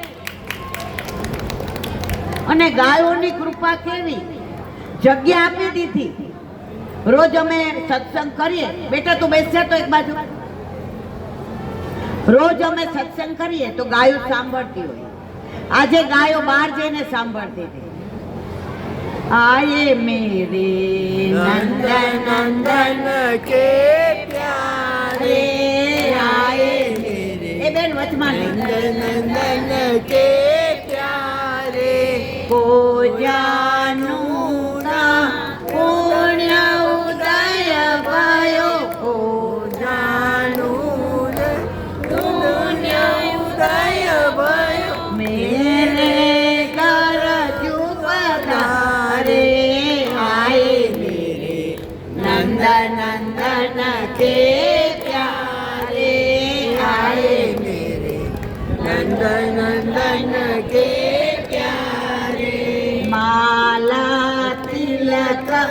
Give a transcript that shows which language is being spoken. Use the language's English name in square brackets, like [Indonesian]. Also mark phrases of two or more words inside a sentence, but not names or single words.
[Gujarati] અને ગાયોની કૃપા કેવી, જગ્યા આપી દીધી. રોજ અમે સત્સંગ કરીએ. બેટા તું બેસશે તો એક બાજુ. રોજ અમે સત્સંગ કરીએ તો ગાયો સાંભળતી હોય. આજે ગાયો બહાર જઈને સાંભળતી હતી. [Hindi] आए मेरे नंदन नंदन के प्यारे, आए मेरे ए बेन वचमान नंदन नंदन के प्यारे, पूजानुं पुण्य उदय भयो पूजानुं पुण्य उदय भयो मेरे घर चूप धारे आये मेरे नंद नंदन के प्यारे आये मेरे नंद नंदन के प्यारे माला तिलक